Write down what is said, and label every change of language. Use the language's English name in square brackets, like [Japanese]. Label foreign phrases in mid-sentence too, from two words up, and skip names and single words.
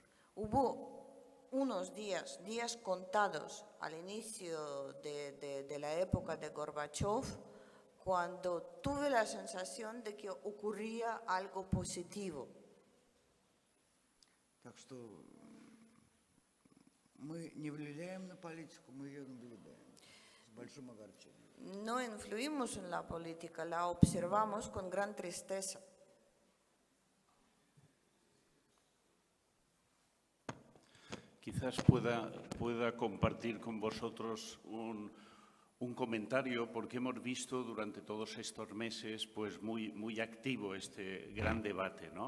[Spanish] Hubo unos días contados al inicio de la época de Gorbachev, cuando tuve la sensación de que ocurría algo positivo. [Russian] Так что мы не влияем на политику, мы ее наблюдаем с большим огорчением. [Spanish] No influimos en la política, la observamos con gran tristeza. Quizás pueda compartir con vosotros un comentario, porque hemos visto durante todos estos meses pues muy activo este gran debate, ¿no?